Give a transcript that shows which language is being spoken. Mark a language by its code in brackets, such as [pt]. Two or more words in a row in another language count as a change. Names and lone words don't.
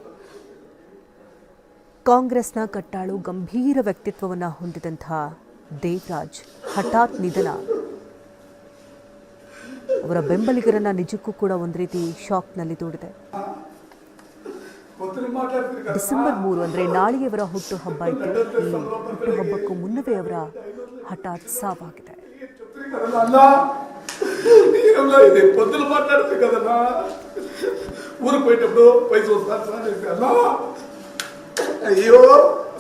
[kn] ಕಾಂಗ್ರೆಸ್ನ ಕಟ್ಟಾಳು ಗಂಭೀರ ವ್ಯಕ್ತಿತ್ವವನ್ನು ಹೊಂದಿದಂತಹ ದೇವರಾಜ್ ಹಠಾತ್ ನಿಧನ ಅವರ ಬೆಂಬಲಿಗರನ್ನ ನಿಜಕ್ಕೂ ಕೂಡ ಒಂದು ರೀತಿ ಶಾಕ್ನಲ್ಲಿ ದೂಡಿದೆ. ಡಿಸೆಂಬರ್ 3 ಅಂದರೆ ನಾಳೆಯವರ ಹುಟ್ಟುಹಬ್ಬ ಇತ್ತು. ಈ ಹುಟ್ಟುಹಬ್ಬಕ್ಕೂ ಮುನ್ನವೇ ಅವರ ಹಠಾತ್ ಸಾವಾಗಿದೆ. [te] పొద్దులు మాట్లాడుతుంది కదన్నా, ఊరికి పోయేటప్పుడు పైసలు వస్తారు. అయ్యో